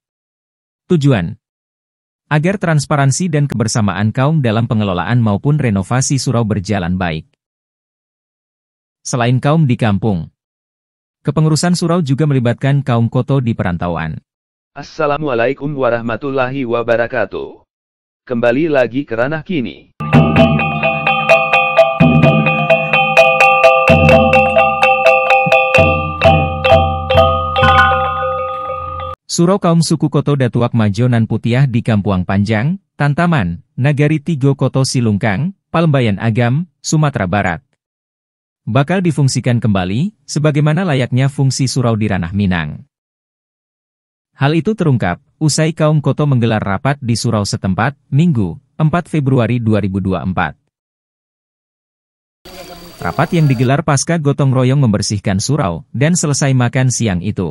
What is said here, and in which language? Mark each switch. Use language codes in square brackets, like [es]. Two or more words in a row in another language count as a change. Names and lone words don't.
[id] Tujuan agar transparansi dan kebersamaan kaum dalam pengelolaan maupun renovasi surau berjalan baik. Selain kaum di kampung, kepengurusan surau juga melibatkan kaum koto di perantauan. [ar] السلام عليكم ورحمة الله وبركاته. [id] Kembali lagi ke ranah kini. Surau kaum suku Koto Datuak Majo Nan Putiah di Kampuang Panjang, Tantaman, Nagari Tigo Koto Silungkang, Palembayan Agam, Sumatera Barat. Bakal difungsikan kembali, sebagaimana layaknya fungsi surau di ranah Minang. Hal itu terungkap, usai kaum Koto menggelar rapat di surau setempat, Minggu, 4 Februari 2024. Rapat yang digelar pasca gotong royong membersihkan surau, dan selesai makan siang itu.